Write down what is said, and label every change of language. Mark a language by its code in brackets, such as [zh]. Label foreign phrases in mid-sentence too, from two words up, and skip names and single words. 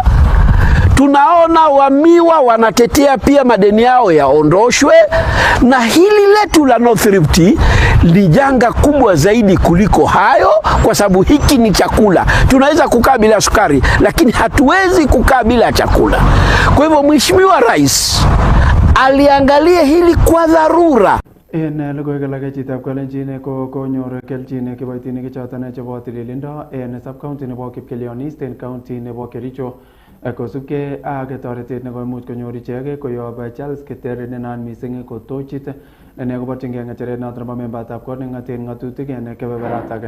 [sw] Tunaona wamiwa wanatetea pia madeni yao yaondoshwe, na hili letu la North Rift ni janga kubwa zaidi kuliko hayo, kwa sababu hiki ni chakula. Tunaweza kukaa bila sukari, lakini hatuwezi kukaa bila chakula. Kwa hivyo Mheshimiwa Rais aliangalia hili kwa dharura. [kln] En logoiywekab chitab kalenjin ko konyor kelchin kiboitinik choton chebo tililindo en sub-county nebo Kipkelionis en county nebo Kericho kosubkei ak toretet nekoimuch konyor ichek koyob Charles Keter nenaat missing ko tochit ne koborchingei ng'echeret noton nebo membatab kot neng'oten ng'atutik en kebeberatak.